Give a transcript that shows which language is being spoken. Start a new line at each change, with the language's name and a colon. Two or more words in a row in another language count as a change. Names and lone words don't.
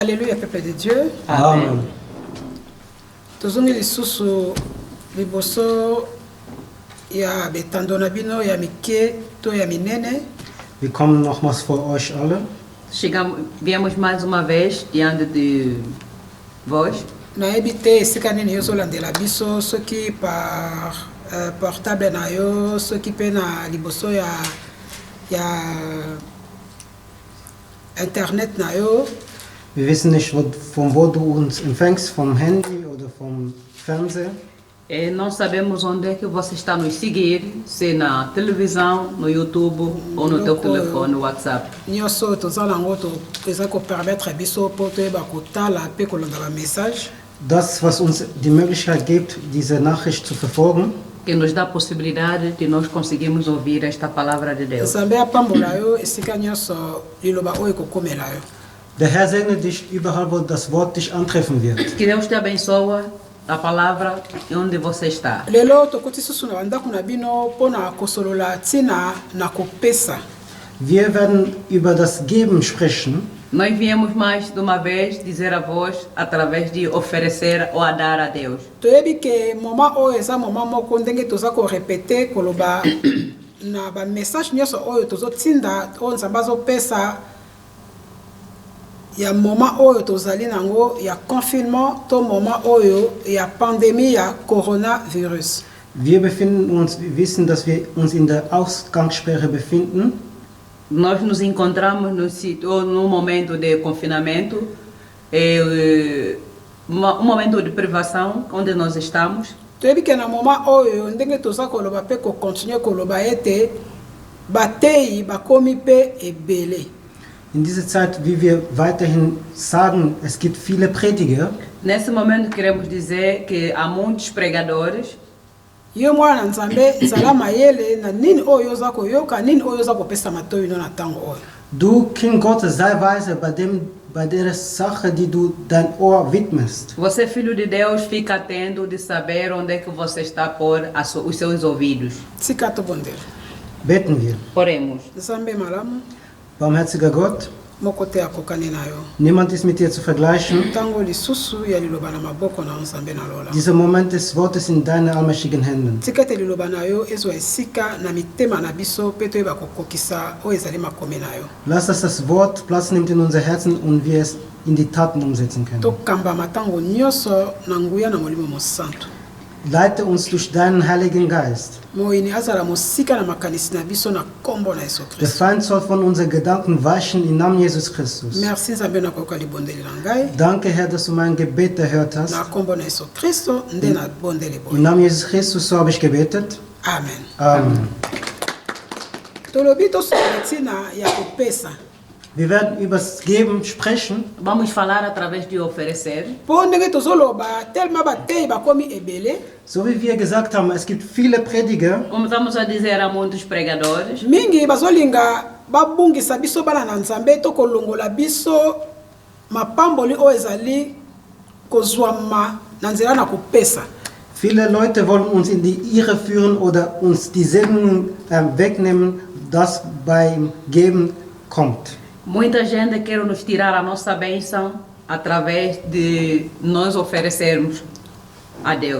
French: Alléluia, peuple de Dieu. Amen.
Lingala: Tozongi lisusu liboso ya betando na bino ya mike to ya minene.
German: Wir kommen nochmals vor euch alle.
Portuguese: Viemos mais uma vez diante de vós.
Lingala: Nayebi te esika nini yozolandela biso soki
French: par portable
Lingala: na yo soki pe na liboso ya internet na yo.
German: Wir wissen nicht, von wo du uns empfängst, vom Handy oder vom Fernseher.
Portuguese: Não sabemos onde é que você está nos seguir, se na televisão, no YouTube ou no teu telefone, no WhatsApp.
Lingala: Nyonso tozala ngo to eza ko permettre biso po toyeba kotala pe kolanda ba message.
German: Das, was uns die Möglichkeit gibt, diese Nachricht zu verfolgen.
Portuguese: Que nos dá a possibilidade de nós conseguirmos ouvir esta palavra de Deus.
Lingala: Nzambe apambola yo esika nyonso liloba oyo kokomela yo.
German: Der Herr segne dich überall, wo das Wort dich antreffen wird.
Portuguese: Que Deus te abençoe a palavra onde você está.
Lingala: Lelo tokoti susu na bandako na bino pona kosolola tina na kopesa.
German: Wir werden über das Geben sprechen.
Portuguese: Nós viemos mais de uma vez dizer a vós através de oferecer ou a dar a Deus.
Lingala: Toyebi ke moma oyo eza moma moko ndenge toza ko répéter koloba na ba message nyonso oyo tozotinda oyo Nzambe azopesa ya moma oyo tozali nango ya confinement to moma oyo ya pandémie ya coronavirus.
German: Wir wissen, dass wir uns in der Ausgangssperre befinden.
Portuguese: Nós nos encontramos no momento de confinamento, momento de privação onde nós estamos.
Lingala: Toyebi ke na moma oyo ndenge toza koloba pe ko continuer koloba ete batei bakomi pe ebele.
German: In dieser Zeit, wie wir weiterhin sagen, es gibt viele Prediger.
Portuguese: Nesse momento queremos dizer que há muitos pregadores.
Lingala: Yo mwana Nzambe zala mayele na nini oyo za koyoka nini oyo za kopesa matoyi no na tango oyo.
German: Du, Kind Gottes, sei weise bei der Sache, die du dein Ohr widmest.
Portuguese: Você, filho de Deus, fica atento de saber onde é que você está a pôr os seus ouvidos.
Lingala: Sikato bondel.
German: Beten wir.
Portuguese: Oremos.
Lingala: Nzambe malamu.
German: Barmherziger Gott,
Lingala: Moko te akokani na yo.
German: niemand ist mit dir zu vergleichen.
Lingala: Tango lisusu ya liloba na maboko na Nzambe na lola.
German: Dieser Moment des Wortes in deinen allmächtigen Händen.
Lingala: Tikete liloba na yo ezwa esika na mitema na biso pe toyeba kokokisa oyo ezali makomi na yo.
German: Lass, dass das Wort Platz nimmt in unser Herzen und wir es in die Taten umsetzen können.
Lingala: Tokamba matango nyonso na nguya na molimo mosantu.
German: Leite uns durch deinen Heiligen Geist.
Lingala: Moyini azala mosika na makanisi na biso na kombo na Yesu
German: Der Christ. Feind soll von unseren Gedanken weichen im Namen Jesus Christus. Merci Nzambe na koka libondeli na ngai. Danke, Herr, dass du mein Gebet erhört hast. Na kombo na Yesu Kristo nde na bondeli Im boy. Namen Jesus Christus, so habe ich gebetet. Amen. Amen.
Lingala: Tolobi tosolola tina ya kopesa.
German: Wir werden über das Geben sprechen.
Portuguese: Vamos falar através de oferecer.
Lingala: Po ndenge tozoloba tellement batei bakomi ebele.
German: So wie wir gesagt haben, es gibt viele Prediger.
Portuguese: Como estamos a dizer, há muitos pregadores.
Lingala: Mingi bazolinga babungisa biso bana na Nzambe to kolongola biso mapamboli oyo ezali kozwama na nzela na kopesa.
German: Viele Leute wollen uns in die Irre führen oder uns die Segnung wegnehmen, das beim Geben kommt.
Portuguese: Muita gente quer nos tirar a nossa bênção através de nós oferecermos a Deus.